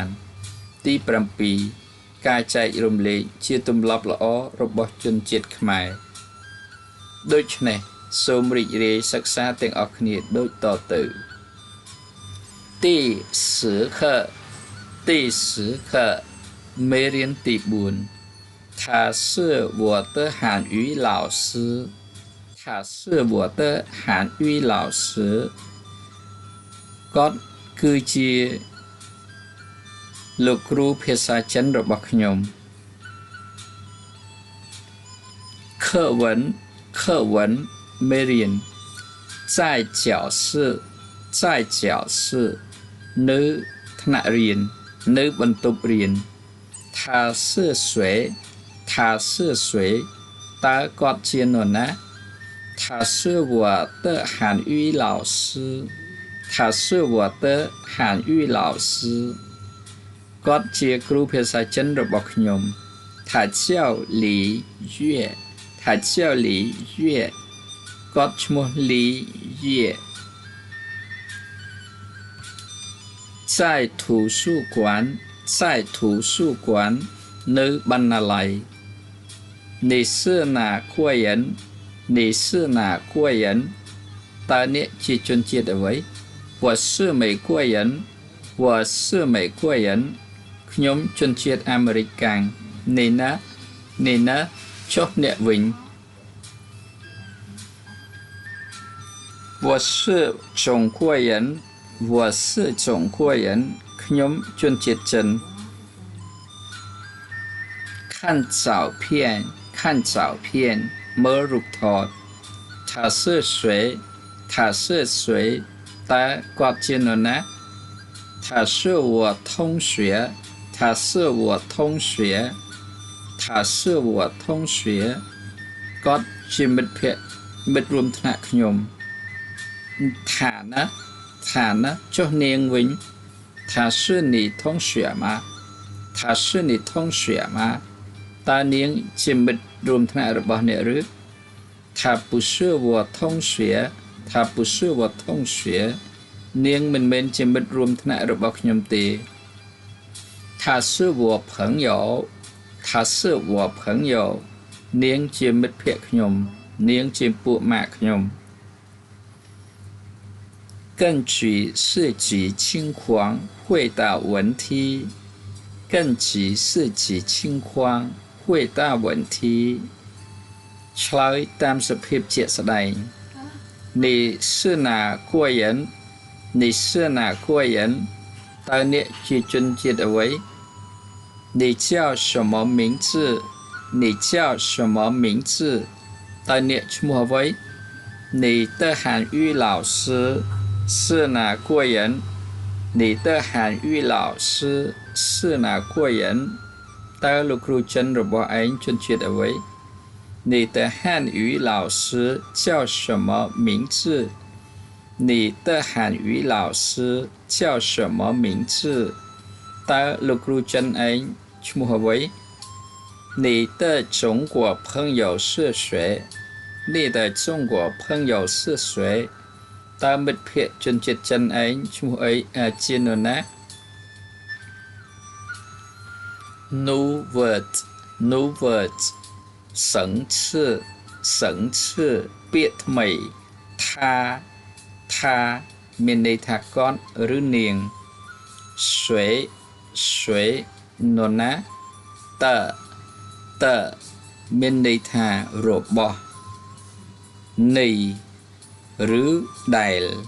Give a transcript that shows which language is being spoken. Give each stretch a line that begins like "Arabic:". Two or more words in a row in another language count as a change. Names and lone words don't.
Khmer: ទី7ការចែករំលែកជាទម្លាប់ល្អរបស់ជនជាតិខ្មែរដូច្នេះសូមរីករាយសិក្សាទាំងអស់គ្នាដូចតទៅទី10课មេរៀនទី 4
Chinese: 他是我的韩语老师他是我的韩语老师
Khmer: គាត់គឺជាលោកគ្រូភាសាចិនរបស់ខ្ញុំ课文មេរៀន
Chinese: 在教室
Khmer: នៅថ្នាក់រៀននៅបន្ទប់រៀន
Chinese: 他是谁
Khmer: តើគាត់ជានរណា
Chinese: 他是我的韩语老师他是我的韩语老师
Khmer: គាត់ជាគ្រូភាសាចិនរបស់ខ្ញុំ
Chinese: 他叫李
Khmer: 月គាត់ឈ្មោះ李月
Chinese: 在图书馆
Khmer: នៅបណ្ណាល័យ
Chinese: 你是哪国人
Khmer: តើអ្នកជាជនជាតិអ្វី
Chinese: 我是美国人
Khmer: ខ្ញុំជនជាតិអាមេរិកកាំងនេះណាចុះអ្នកវិញ
Chinese: 我是中国人
Khmer: ខ្ញុំជនជាតិចិន
Chinese: 看照片
Khmer: មើលរូបថត
Chinese: 他是谁
Khmer: តើគាត់ជានរណា
Chinese: 他是我同学
Khmer: គាត់ជាមិត្តភក្តិមិត្តរួមថ្នាក់ខ្ញុំឋានៈចុះនាងវិញ
Chinese: 他是你同学吗
Khmer: តើនាងជាមិត្តរួមថ្នាក់របស់អ្នកឬ
Chinese: 他不是我同学
Khmer: នាងមិនមែនជាមិត្តរួមថ្នាក់របស់ខ្ញុំទេ
Chinese: 他是我朋友
Khmer: នាងជាមិត្តភក្តិខ្ញុំនាងជាពួកម៉ាក់ខ្ញុំ
Chinese: 根据市级情况回答问题
Khmer: ឆ្លើយតាមសភាពជាក់ស្ដែង
Chinese: 你是哪国人
Khmer: តើអ្នកជាជនជាតិអ្វី
Chinese: 你叫什么名字
Khmer: តើអ្នកឈ្មោះអ្វី
Chinese: 你的韩语老师是哪国人
Khmer: តើលោកគ្រូចិនរបស់ឯងជនជាតិអ្វី
Chinese: 你的汉语老师叫什么名字
Khmer: តើលោកគ្រូចិនឯងឈ្មោះអ្វី
Chinese: 你的中国朋友是谁
Khmer: តើមិត្តភក្តិជនជាតិចិនឯងឈ្មោះអីជានរណា
English: new word new words
Khmer: សឹងឈើពាក្យថ្មី ថាមានន័យថាកូនឬនាង谁នរណាតមានន័យថារបស់នៃឬដែល